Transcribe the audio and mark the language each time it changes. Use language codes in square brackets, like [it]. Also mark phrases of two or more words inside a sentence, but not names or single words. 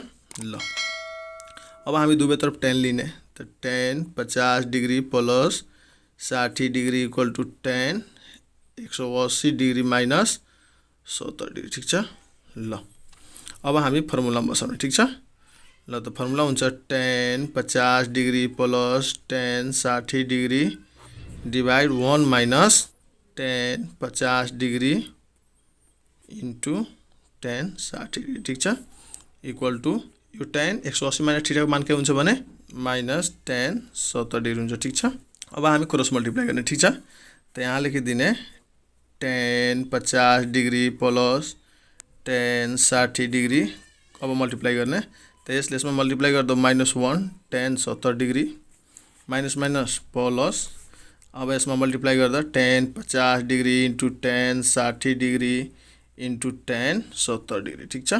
[ne] ल अब हामी दुवैतर्फ tan लिने, त [en] tan 50 degree plus 60 degree equal to tan 180 degree minus 70 degree [ne] ठीक छ। ल अब हामी फर्मुला बसाउने ठीक छ। ल त फर्मुला हुन्छ [en] tan 50 degree plus tan 60 degree divide 1 minus tan 50 degree into tan 60 degree [ne] ठीक छ [en] equal to [ne] यो [en] tan 180 minus theta [ne] को मान के हुन्छ भने [en] minus tan 70 degree [ne] हुन्छ ठीक छ। अब हामी [en] cross multiply [ne] गर्ने ठीक छ। त यहाँ लेखिदिने [en] tan 50 degree plus tan 60 degree, [ne] अब मल्टिप्लाई गर्ने त यसले यसमा मल्टिप्लाई गर्दा [en] -1 tan 70 degree minus minus plus, [ne] अब यसमा मल्टिप्लाई गर्दा [en] tan 50 degree into tan 60 degree into tan 70 degree [ne] ठीक छ।